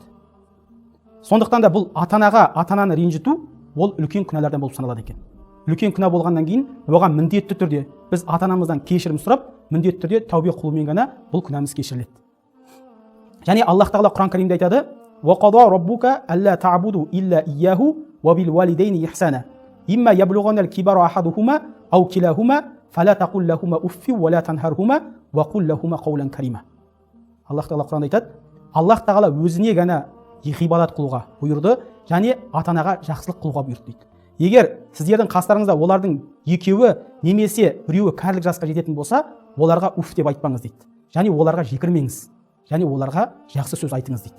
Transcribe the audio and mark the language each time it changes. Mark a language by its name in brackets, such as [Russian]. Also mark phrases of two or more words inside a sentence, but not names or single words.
[Kazakh] Сондықтан да бұл ата-ананы ренжіту ол үлкен күнәлардан болып саналады екен. Үлкен күнә болғаннан кейін оған міндетті түрде біз ата-анамыздан кешірім сұрап, міндетті түрде тәубе қылумен ғана бұл күнәміз кешіріледі. Және Аллах тағала Құран Кәрімде айтады: [Arabic] "وقضى ربك ألا تعبدوا إلا إياه وبالوالدين إحسانا. إما يبلغن الكبر أحدهما أو كلاهما فلا تقل لهما أف ولا تنهرهما وقل لهما قولا كريما." [Kazakh] Аллах тағала Құранда айтады: Аллах тағала өзіне ғана ғибадат қылуға бұйырды, және ата-анаға жақсылық қылуға бұйырды дейді. Егер сіздердің қастарыңызда олардың екеуі немесе біреуі кәрілік жасқа жететін болса, оларға уф деп айтпаңыз дейді. Және оларға жекірмеңіз, және оларға жақсы сөз айтыңыз дейді.